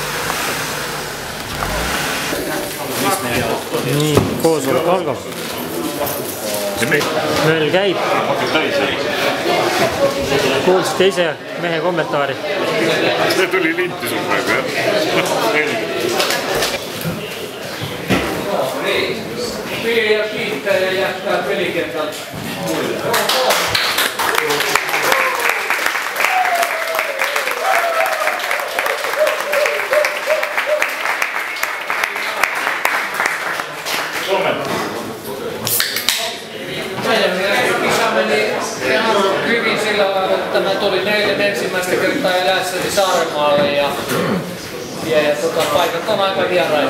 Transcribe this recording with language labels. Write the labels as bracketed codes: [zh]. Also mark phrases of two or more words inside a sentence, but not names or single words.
[et] Nii, koosolek algab. möll käib. Kuulsite ise mehe kommentaari. See tuli linti sul praegu, jah? [fi] Peliä kiittää ja jättää pelikentältä muille. Kisa meni ihan hyvin sillä lailla, että mä tulin eilen ensimmäistä kertaa eläessäni Saarenmaalle ja paikat on aika vieraita.